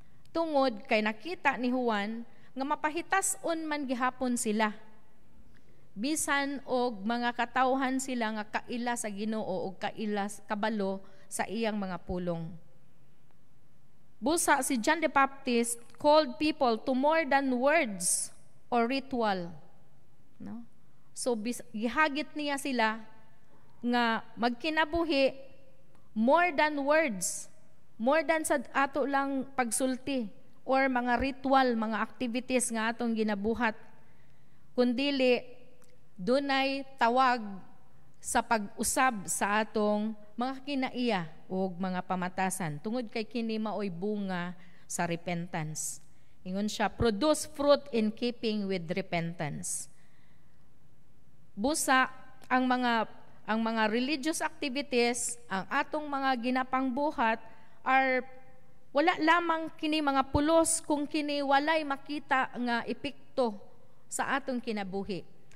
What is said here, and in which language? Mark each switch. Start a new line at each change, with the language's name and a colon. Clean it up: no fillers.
Cebuano: Tungod kay nakita ni Juan nga mapahitas-on man gihapon sila. Bisan og mga katawhan sila nga kaila sa Ginoo og kaila kabalo sa iyang mga pulong. Busa si
English: John the Baptist called people to more than words or ritual.
Cebuano: No? So gihagit niya sila nga magkinabuhi
English: more than words, more than
Cebuano: sa ato lang pagsulti or mga ritual, mga activities nga atong ginabuhat. kundili dunay tawag sa pag-usab sa atong mga kinaiya o mga pamatasan. Tungod kay kini maoy bunga sa repentance. Ingon siya,
English: produce fruit in keeping with repentance.
Cebuano: Busa ang mga religious activities, ang atong mga ginapangbuhat are wala lamang kini mga pulos kung kini walay makita nga epekto sa atong kinabuhi.